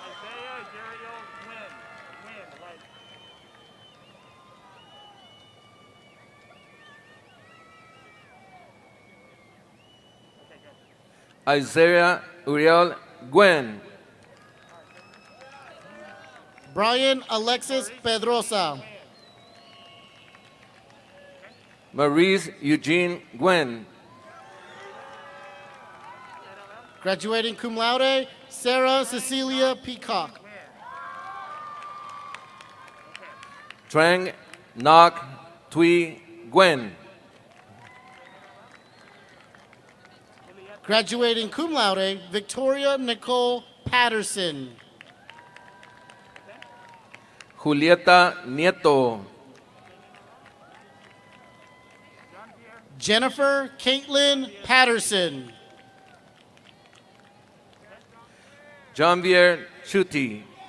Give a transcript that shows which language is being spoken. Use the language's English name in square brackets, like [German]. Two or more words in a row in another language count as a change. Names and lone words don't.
[English] Isaiah Uriel Gwen. Brian Alexis Pedrosa. Maurice Eugene Gwen. Graduating [Latin] cum laude, [English] Sarah Cecilia Peacock. Trang Ngoc Thuy Nguyen. [Latin] Graduating cum laude, [English] Victoria Nicole Patterson. Julieta Nieto. Jennifer Caitlin Patterson. Janvier Chuti.